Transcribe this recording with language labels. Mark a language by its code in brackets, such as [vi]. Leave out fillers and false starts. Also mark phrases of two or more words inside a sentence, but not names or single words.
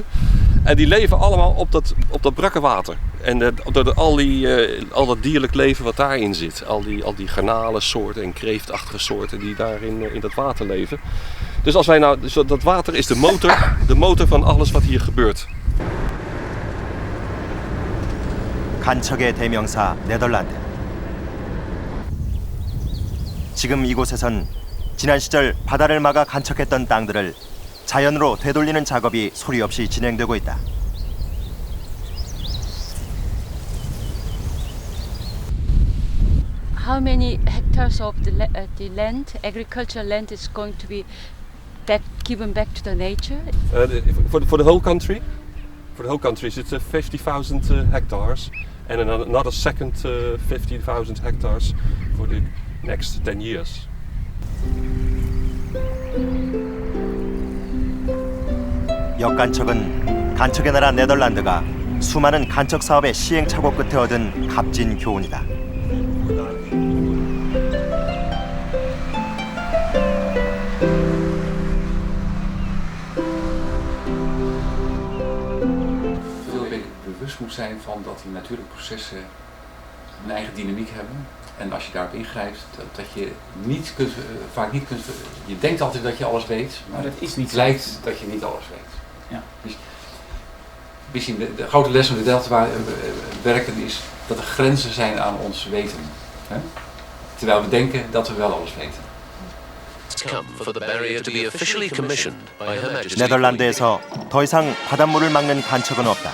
[nl] En die leven allemaal op dat brakke water. En door al dat dierlijk leven wat daarin zit. Al die garnalensoorten en kreeftachtige soorten die daar in dat water leven. Dus als wij nou, dat water is de motor van alles wat hier gebeurt. [ko] 간척의 대명사 네덜란드. 지금 이곳에선 지난 시절 바다를 막아 간척했던 땅들을 자연으로 되돌리는 작업이 소리 없이 진행되고 있다. [en] How many hectares of the land, agricultural land, is going to be given back to the nature? For the whole country? For the whole country it's 50,000 hectares. And another second 50,000 hectares for the next 10 years. [ko] 역간척은 간척의 나라 네덜란드가 수많은 간척 사업의 시행착오 끝에 얻은 값진 교훈이다. [nl] Bewust moet zijn van dat die natuurlijke processen een eigen dynamiek hebben. En als je daarop ingrijpt, dat je vaak niet kunt. Je denkt altijd dat je alles weet, maar dat is niet het lijkt dat je niet alles weet. Ja. Dus misschien de grote les van de Delta werken is dat er grenzen zijn aan ons weten. Hè? Terwijl we denken dat we wel alles weten. [ko] 네덜란드에서 더 이상 바닷물을 막는 간척은 없다.